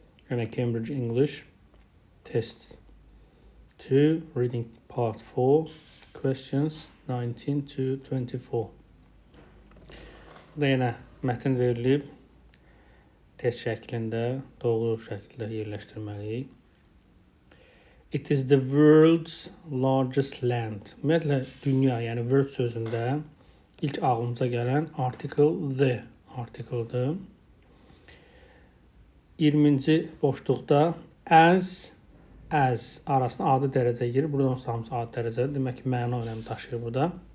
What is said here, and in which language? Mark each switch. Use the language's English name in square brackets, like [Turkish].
[English] Yine Cambridge English Test 2 Reading Part 4 Questions 19 to 24. [Azerbaijani] Burada yenə mətn verilib. Test şəklində, doğru şəkildə yerləşdirməliyik. [English] It is the world's largest land. [Azerbaijani] Ümumiyyətlə, dünya, yəni world sözündə ilk ağlımıza gələn article the article'dır. 20-ci boşluqda as arasında adi dərəcə girir. Buradan sonra hamısı adi dərəcədir. Demək ki, məna önəmi daşıyır burada.